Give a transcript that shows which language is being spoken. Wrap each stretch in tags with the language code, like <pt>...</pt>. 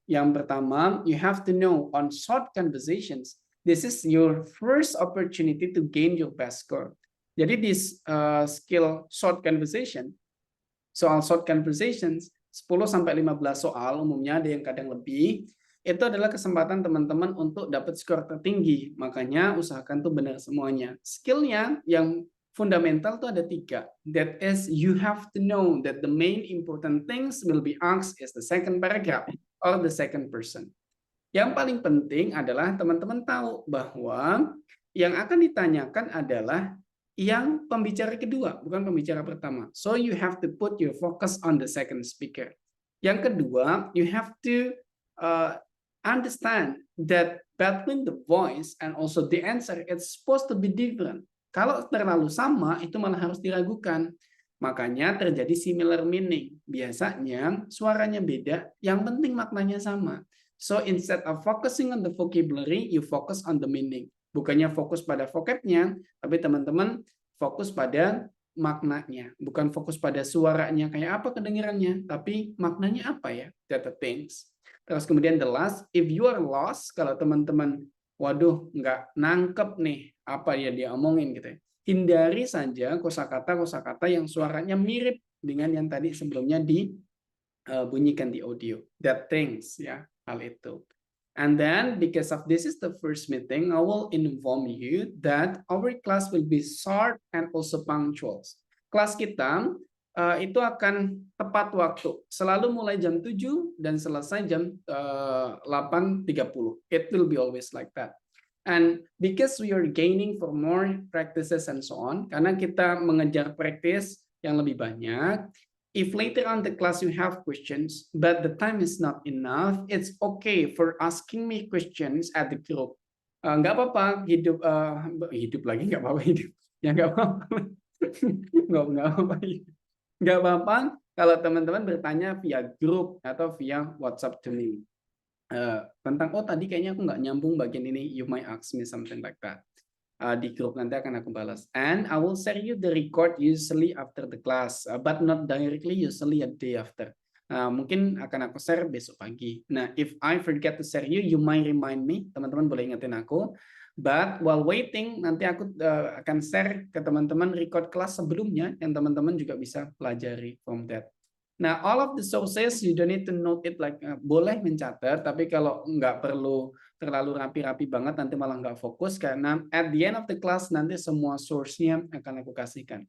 <id>Yang pertama,</id> <en>you have to know on short conversations. This is your first opportunity to gain your best score.</en> <id>Jadi di skill short conversation, soal short conversations, 10-15 soal, umumnya ada yang kadang lebih, itu adalah kesempatan teman-teman untuk dapat skor tertinggi. Makanya usahakan tuh benar semuanya. Skillnya yang fundamental tuh ada 3.</id> <en>That is, you have to know that the main important things will be asked is the second paragraph or the second person.</en> <id>Yang paling penting adalah teman-teman tahu bahwa yang akan ditanyakan adalah yang pembicara kedua, bukan pembicara pertama.</id> <en>So you have to put your focus on the second speaker.</en> <id>Yang kedua,</id> <en>you have to understand that between the voice and also the answer, it's supposed to be different.</en> <id>Kalau terlalu sama, itu malah harus diragukan. Makanya terjadi</id> <en>similar meaning.</en> <id>Biasanya suaranya beda, yang penting maknanya sama.</id> <en>So instead of focusing on the vocabulary, you focus on the meaning.</en> <id>Bukannya fokus pada vocabnya, tapi teman-teman fokus pada maknanya. Bukan fokus pada suaranya, kayak apa kedengarannya, tapi maknanya apa ya,</id> <en>that the things.</en> <id>Terus kemudian</id> <en>the last, if you are lost,</en> <id>kalau teman-teman, waduh, nggak nangkep nih apa ya dia omongin gitu ya. Hindari saja kosakata yang suaranya mirip dengan yang tadi sebelumnya bunyikan di audio.</id> <en>That things,</en> <id>ya, hal itu.</id> <en>And then because of this is the first meeting, I will inform you that our class will be short and also punctual.</en> <id>Kelas kita itu akan tepat waktu, selalu mulai jam 7 dan selesai jam 8.30.</id> <en>It will be always like that. And because we are gaining for more practices and so on,</en> <id>karena kita mengejar praktis yang lebih banyak,</id> <en>if later on the class you have questions, but the time is not enough, it's okay for asking me questions at the group.</en> <id>Nggak apa-apa, hidup lagi nggak apa-apa hidup. Ya nggak apa-apa. Nggak apa-apa kalau teman-teman bertanya via grup atau via WhatsApp</id> <en>to me.</en> <id>Tentang, oh tadi kayaknya aku nggak nyambung bagian ini,</id> <en>you might ask me something like that.</en> <id>Di grup nanti akan aku balas.</id> <en>And I will share you the record usually after the class, but not directly, usually a day after.</en> <id>Mungkin akan aku share besok pagi.</id> <en>Nah, if I forget to share you, you might remind me.</en> <id>Teman-teman boleh ingetin aku.</id> <en>But while waiting,</en> <id>nanti aku akan share ke teman-teman record kelas sebelumnya yang teman-teman juga bisa pelajari</id> <en>from that.</en> <id>Nah,</id> <en>all of the sources you don't need to note it like</en> <id>boleh mencatat, tapi kalau nggak perlu terlalu rapi-rapi banget nanti malah nggak fokus karena</id> <en>at the end of the class</en> <id>nanti semua source-nya akan aku kasihkan.</id>